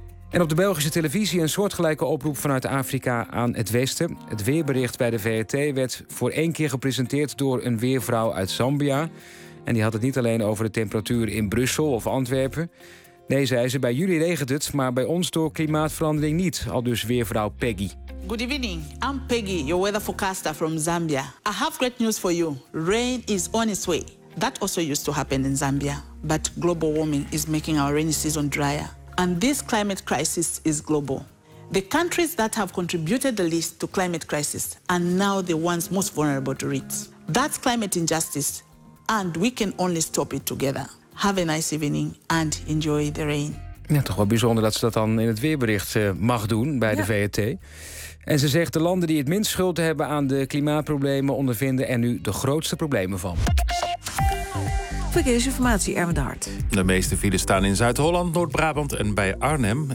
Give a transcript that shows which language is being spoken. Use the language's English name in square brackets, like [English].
[Dutch] En op de Belgische televisie een soortgelijke oproep vanuit Afrika aan het Westen. Het weerbericht bij de VRT werd voor één keer gepresenteerd door een weervrouw uit Zambia. En die had het niet alleen over de temperatuur in Brussel of Antwerpen. Nee, zei ze, bij jullie regent het, maar bij ons door klimaatverandering niet. Al dus weer vrouw Peggy. [English] Good evening, I'm Peggy, your weather forecaster from Zambia. I have great news for you. Rain is on its way. That also used to happen in Zambia. But global warming is making our rainy season drier. And this climate crisis is global. The countries that have contributed the least to climate crisis are now the ones most vulnerable to it. That's climate injustice. And we can only stop it together. Have a nice evening and enjoy the rain. [Dutch] Ja, toch wel bijzonder dat ze dat dan in het weerbericht mag doen bij de VRT. En ze zegt de landen die het minst schuld hebben aan de klimaatproblemen ondervinden er nu de grootste problemen van. Verkeersinformatie, Erwin de Hart. De meeste files staan in Zuid-Holland, Noord-Brabant en bij Arnhem.